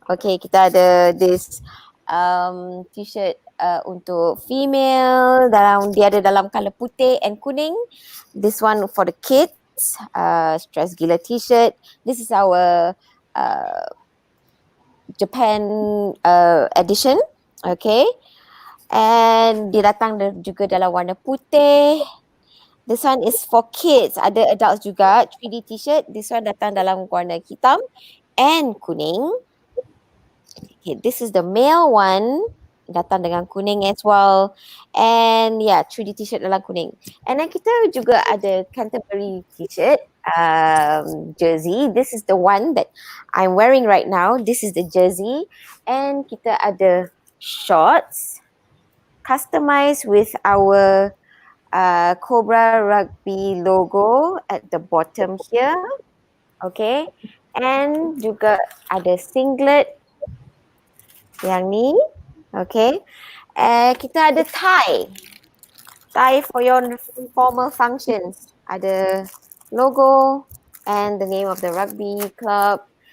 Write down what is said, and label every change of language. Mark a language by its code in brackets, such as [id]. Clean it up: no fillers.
[ms] Okay, kita ada this t-shirt untuk female, dia ada dalam colour putih and kuning. [en] This one for the kids, stress gila t-shirt. This is our Japan edition. Okay. [ms] And dia datang juga dalam warna putih. [en] This one is for kids. Ada adults juga. 3D t-shirt. This one [ms] datang dalam warna hitam and kuning. [en] Okay, this is the male one. [ms] Datang dengan kuning [en] as well. And yeah, [ms] 3D t-shirt dalam kuning. [en] And then [ms] kita juga ada Canterbury t-shirt. Jersey. [en] This is the one that I'm wearing right now. This is the jersey. And [ms] kita ada [en] shorts. Customized with our Cobra rugby logo at the bottom here. Okay. [ms] And juga ada singlet yang ni. Okay. Kita ada tie. [en] Tie for your formal functions. [ms] Ada [en] logo and the name of the rugby club.